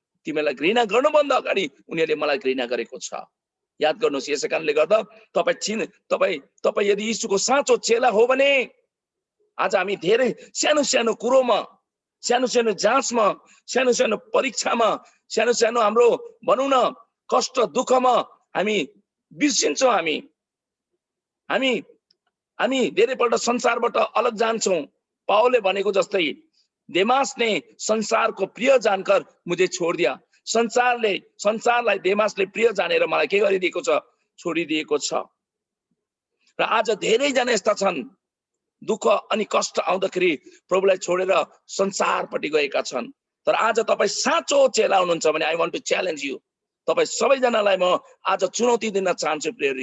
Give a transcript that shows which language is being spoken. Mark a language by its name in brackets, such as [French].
[Nepali] तिमीलाई घृणा गर्नुभन्दा अगाडि उनीहरूले मलाई घृणा गरेको छ। याद गर्नुहोस्, यसै कारणले गर्दा तपाईँ यदि यीशुको साँचो चेला हो भने आज हामी धेरै सानो सानो कुरोमा, सानो सानो जाँचमा, सानो सानो परीक्षामा, सानो सानो हाम्रो भनौँ न कष्ट दुःखमा हामी बिर्सिन्छौँ। हामी धेरैपल्ट संसारबाट अलग जान्छौँ। पावलले भनेको जस्तै [Hindi] देमास ने संसार को प्रिय जानकर मुझे छोड़ दिया। [Nepali] संसारलाई देमासले प्रिय जानेर मलाई के गरिदिएको छ? छोडिदिएको छ। र आज धेरैजना यस्ता छन् दुःख अनि कष्ट आउँदाखेरि प्रभुलाई छोडेर संसारपट्टि गएका छन्। तर आज तपाईँ साँचो चेला हुनुहुन्छ भने [English] I want to challenge you. [Nepali] तपाईँ सबैजनालाई म आज चुनौती दिन चाहन्छु प्रियहरू।